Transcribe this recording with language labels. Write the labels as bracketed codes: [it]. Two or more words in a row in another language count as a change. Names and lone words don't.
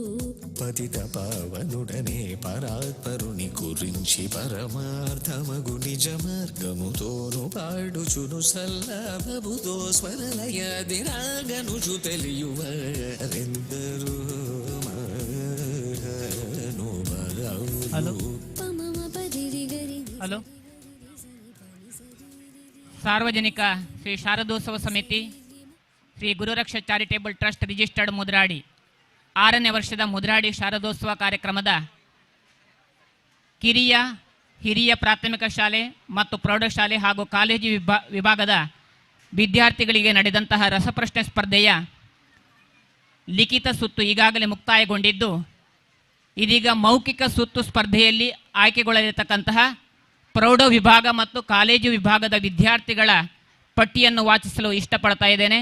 [te] పతిత పావనుడనే పరాత్పరుని గురించి పరమార్థమగు నిజ మార్గముతోను పాడుచును సల్లాభముతో స్వరలయాదిరాగనుచు తెలియువరెందరు [kn] ಹಲೋ పమమ పరిరి గరి ಹಲೋ ಸಾರ್ವಜನಿಕ ಶ್ರೀ ಶಾರದೋತ್ಸವ ಸಮಿತಿ ಶ್ರೀ ಗುರುರಕ್ಷ ಚಾರಿಟೇಬಲ್ ಟ್ರಸ್ಟ್ ರಿಜಿಸ್ಟರ್ಡ್ ಮುದ್ರಾಡಿ 6ನೇ ವರ್ಷದ ಮುದ್ರಾಡಿ ಶಾರದೋತ್ಸವ ಕಾರ್ಯಕ್ರಮದ ಕಿರಿಯ ಹಿರಿಯ ಪ್ರಾಥಮಿಕ ಶಾಲೆ ಮತ್ತು ಪ್ರೌಢಶಾಲೆ ಹಾಗೂ ಕಾಲೇಜು ವಿಭಾಗದ ವಿದ್ಯಾರ್ಥಿಗಳಿಗೆ ನಡೆದಂತಹ ರಸಪ್ರಶ್ನೆ ಸ್ಪರ್ಧೆಯ ಲಿಖಿತ ಸುತ್ತು ಈಗಾಗಲೇ ಮುಕ್ತಾಯಗೊಂಡಿದ್ದು, ಇದೀಗ ಮೌಖಿಕ ಸುತ್ತು ಸ್ಪರ್ಧೆಯಲ್ಲಿ ಆಯ್ಕೆಗೊಳ್ಳಲಿರತಕ್ಕಂತಹ ಪ್ರೌಢ ವಿಭಾಗ ಮತ್ತು ಕಾಲೇಜು ವಿಭಾಗದ ವಿದ್ಯಾರ್ಥಿಗಳ ಪಟ್ಟಿಯನ್ನು ವಾಚಿಸಲು ಇಷ್ಟಪಡ್ತಾ ಇದ್ದೇನೆ.